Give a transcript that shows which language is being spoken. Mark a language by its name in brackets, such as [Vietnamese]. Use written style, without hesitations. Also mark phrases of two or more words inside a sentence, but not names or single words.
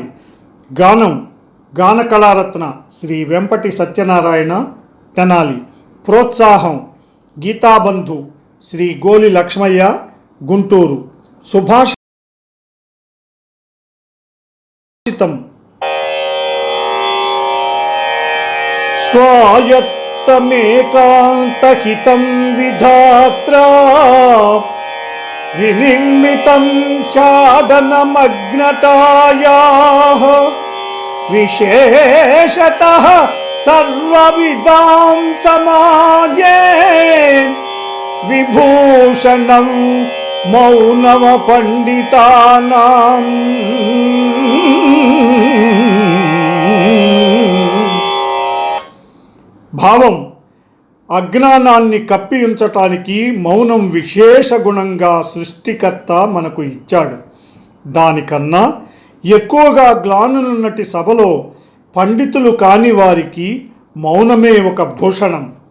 [Telugu] గానం గాన కళారత్న శ్రీ వెంపటి సత్యనారాయణ తెనాలి. ప్రోత్సాహం గీతాబంధు శ్రీ గోలి లక్ష్మయ్య గుంటూరు. [Sanskrit] సుభాషితం स्वायत्तमेकान्तहितं विधात्रा विनिर्मितं चादनमग्नतायाः विशेषतः सर्वविदां समाजे विभूषणं मौनवपण्डितानाम्. [Telugu] భావం అజ్ఞానాన్ని కప్పి ఉంచటానికి మౌనం విశేష గుణంగా సృష్టికర్త మనకు ఇచ్చాడు. దానికన్నా ఎక్కువగా గ్లానులున్నటి సభలో పండితులు కాని వారికి మౌనమే ఒక భూషణం.